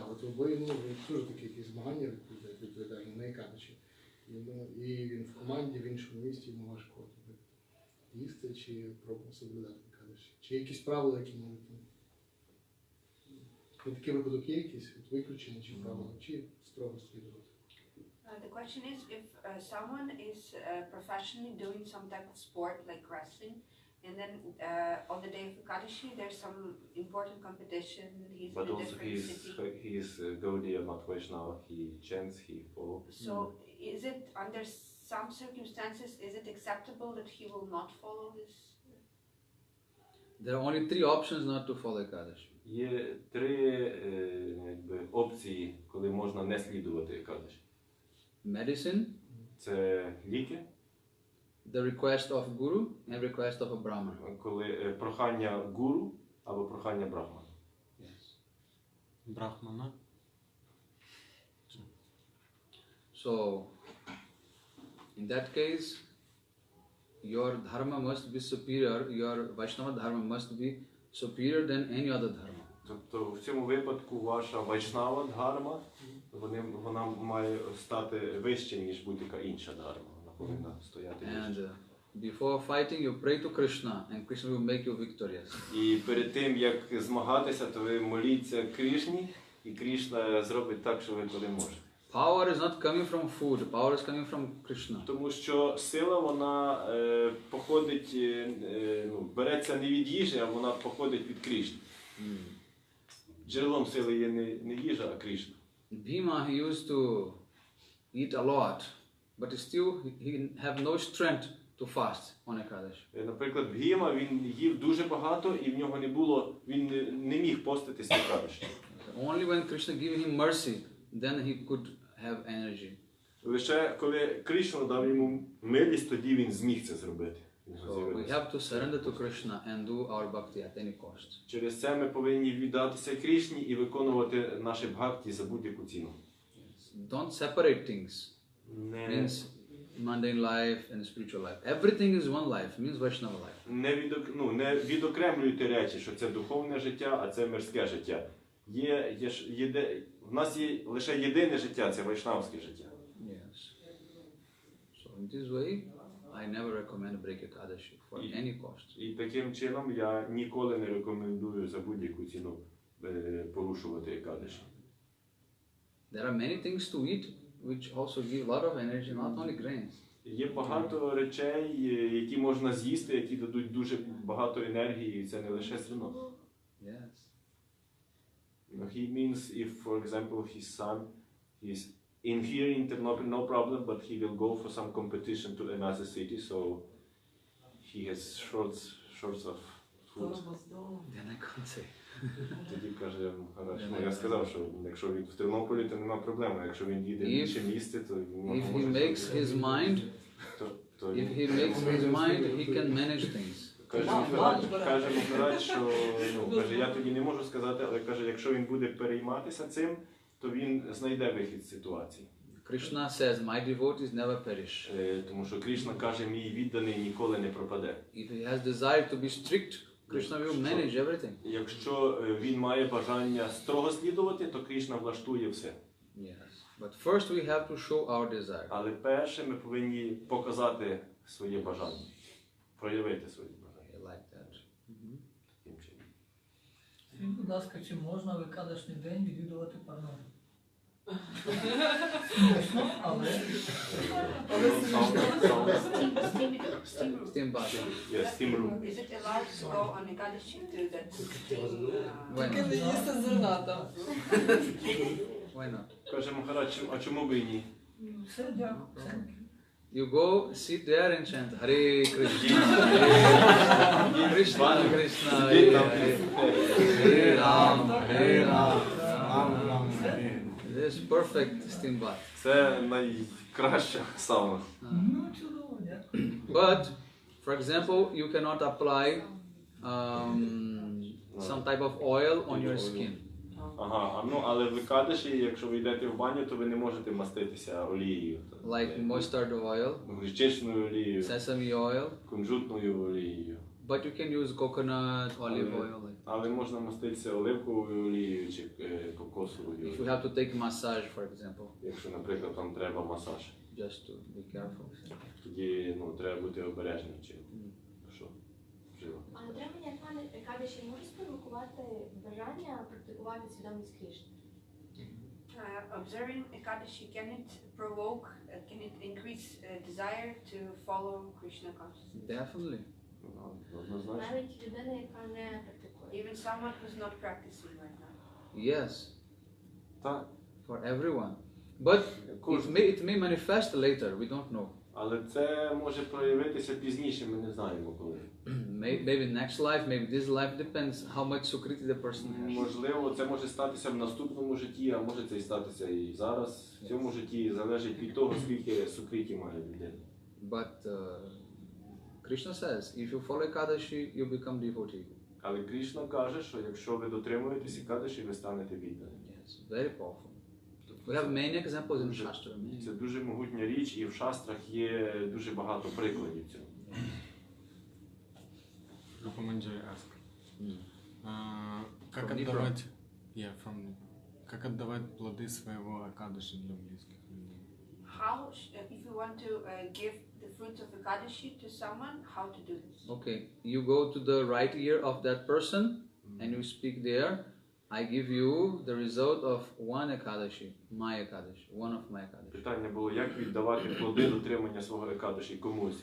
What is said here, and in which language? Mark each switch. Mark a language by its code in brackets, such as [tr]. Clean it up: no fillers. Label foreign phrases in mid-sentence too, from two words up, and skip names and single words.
[uk] Бо йому дуже такі якісь змагання відповідальні на Екадаші. І він в команді, в іншому місті, йому важко їсти чи соблюдати Екадаші. Екадаші? Чи є якісь правила, які можуть на такий випадок є якісь виключення чи правила, чи строго слідувати? [en] The question is if someone is professionally doing some type of sport like wrestling, and then on the day of Ekadashi there's some important competition, he's But in a also different city. he is Gaudiya, not Vaishnava. He chants, he follows. So is it under some circumstances, is it acceptable that he will not follow this? There are only 3 options not to follow Ekadashi. [uk] Є 3 опції, коли можна не слідувати Екадаші. [en] Medicine, [uk] Це ліки, [en] the request of Guru, and request of a Brahman. [uk] коли прохання гуру або прохання брахмана. [en] Yes. [uk] Брахмана. [en] So, in that case, your dharma must be superior, your Vaishnava dharma must be superior than any other dharma. [uk] Тобто в цьому випадку ваша вайшнава дхарма, вона має стати вище, ніж будь-яка інша дхарма. Вона повинна стояти [en] And [uk] вище. [en] before fighting, you pray to Krishna, and Krishna will make you victorious. [uk] І перед тим, як змагатися, то ви моліться Кришні, і Кришна зробить так, що ви переможете. [en] Power is not coming from food, power is coming from Krishna. [uk] Тому що сила, вона походить, береться не від їжі, а вона походить від Кришни. Джерелом сили є не їжа, а Кришна. [en] Bhima, he used to eat a lot, but still he have no strength to fast on Ekadashi. [uk] Наприклад, Бхіма, він їв дуже багато, і в нього не було, він не міг поститися Екадаші. [en] Only when Krishna gave him mercy, then he could have energy. [uk] Лише коли Кришна дав йому милість, тоді він зміг це зробити. [en] So we have to surrender to Krishna and do our bhakti at any cost. [uk] Через це ми повинні віддатися Кришні і виконувати наше бхакті за будь-яку ціну. [en] Don't separate things. Means mundane life and spiritual life. Everything is one life, means Vaishnava life. [uk] Не відокремлюйте речі, що це духовне життя, а це мирське життя. В нас є лише єдине життя, це вайшнавське життя. [en] Yes. So in this way, I never recommend break Ekadashi for any cost. [uk] І таким чином я ніколи не рекомендую за будь-яку ціну порушувати Екадаші. [en] There are many things to eat which also give a lot of energy, not only grains. [uk] Є багато речей, які можна з'їсти, які дадуть дуже багато енергії, і це не лише зерно. [en] Yes. He means if, for example, his son is in here in Ternopil, no problem, but he will go for some competition to another city, so he has shorts of food. Then I can't say. [uk] Тоді каже, я сказав, що якщо він в Тернополі, то нема проблеми. Якщо він їде в інше місце, то [en] If he makes his mind, he can manage things. [uk] Каже Махарадж, що я тоді не можу сказати, але каже, якщо він буде перейматися цим, то він знайде вихід з ситуації. [en] Krishna says, my devotees never perish. [uk] Тому що Кришна каже, мій відданий ніколи не пропаде. [en] If he has desire to be strict, Krishna will manage everything. [uk] Якщо він має бажання строго слідувати, то Кришна влаштує все. [en] Yes. But first we have to show our desire. [uk] Але перше ми повинні показати своє бажання, проявити своє бажання. [en] Like that. [uk] Таким чином. Скажіть, будь ласка, чи можна в Екадашний день відвідувати парнору? Смішно, але... [en] Steam bath. Yes, steam room. Is it allowed to go on Ekadashi to that steam? Why [uk] Тільки не [en] not? [uk] їсти зерна там. [en] Why not? [uk] Каже Махарадж, а чому би і ні? Все, дякую. Все. [en] You go sit there and chant Hare Krishna, Hare Krishna, Krishna, Hare Hare, Hare Ram, Hare Ram, Ram Ram, Hare. This is perfect steam bath. [uk] Це найкраща сауна. Ну, чудово, дякую. [en] But, for example, you cannot apply some type of oil on your skin. [uk] Ага, але в Екадаші, якщо ви йдете в баню, то ви не можете маститися олією. [en] Like mustard oil, [uk] Гречичною олією, [en] sesame oil, [uk] кунжутною олією. [en] but you can use coconut, olive oil. [uk] Але можна маститися оливковою олією чи кокосовою. [en] If you have to take massage, for example, [uk] Якщо, наприклад, вам треба масаж, [en] just to be careful. [uk] тоді треба бути обережним. Чи що? вжила. А отримання екадаші може спровокувати бажання практикувати свідомість Крішни? [en] Observing Ekadashi, can it provoke, can it increase desire to follow Krishna consciousness? Definitely. [uk] Однозначно. Навіть людина, яка не практикує. [en] Even someone who's not practicing right now. Yes, [uk] Так. [en] for everyone. But it may manifest later, we don't know. [uk] Але це може проявитися пізніше, ми не знаємо коли. [en] Maybe next life, maybe this life, depends how much sukriti the person has. [uk] Можливо, це може статися в наступному житті, а може це і статися і зараз. В цьому житті залежить від того, скільки сукриті має людина. [en] But Krishna says, if you follow Ekadashi, you become devotee. [uk] Але Кришна каже, що якщо ви дотримуєтесь Екадаші, ви станете відданим. [en] Yes, very powerful. We have many examples in Shastra. [uk] Це дуже могутня річ, і в шастрах є дуже багато прикладів цього. [en] Рупаманджари ask. [ru] Как [en] From [ru] отдавать... Как отдавать плоды своего Экадаши для близких людей? [en] How, if you want to give the fruits of Ekadashi to someone, how to do this? Okay, you go to the right ear of that person and you speak there. I give you the result of one Ekadashi, my Ekadashi, one of my Ekadashi. [uk] Питання було, як віддавати плоди дотримання свого Екадаші комусь.